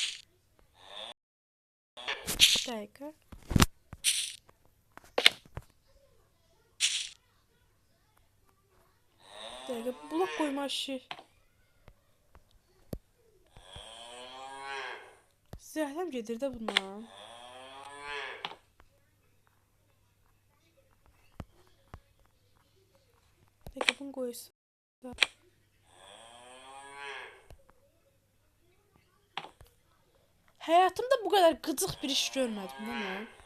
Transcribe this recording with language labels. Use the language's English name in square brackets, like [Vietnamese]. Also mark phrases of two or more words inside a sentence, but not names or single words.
[Azerbaijani] Bir dəqiqə. Bir dəqiqə, blok qoyma işi. Zəhləm gedir də bundan. [Turkish] Peki bunu koysun. Hayatımda bu kadar gıcık bir iş görmedim değil mi?